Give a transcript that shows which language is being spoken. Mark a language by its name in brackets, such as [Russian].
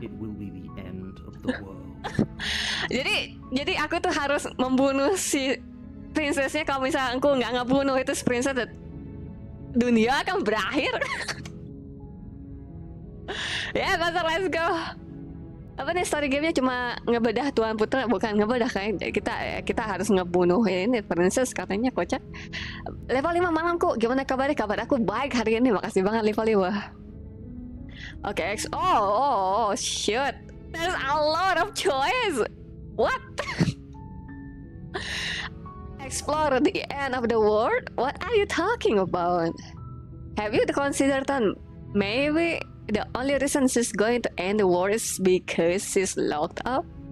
[English] It will be the end of the world. [Indonesian] jadi aku tuh harus membunuh si princessnya. Kalau misalnya aku nggak ngebunuh itu si princess, dunia akan berakhir. Ya, kasar, [English] let's go. [Indonesian] Apa nih story gamenya cuma ngebedah Tuan Putra, bukan ngebedah kayak kita harus ngebunuh ini princess katanya kocak. Level 5 malamku, gimana kabarnya? Kabar aku baik hari ini, makasih banget level 5. [English] Oke, oh shoot, there's a lot of choice. What? Explore the end of the world? What are you talking about? Have you considered that maybe the only reason she's going to end the world is because she's locked up?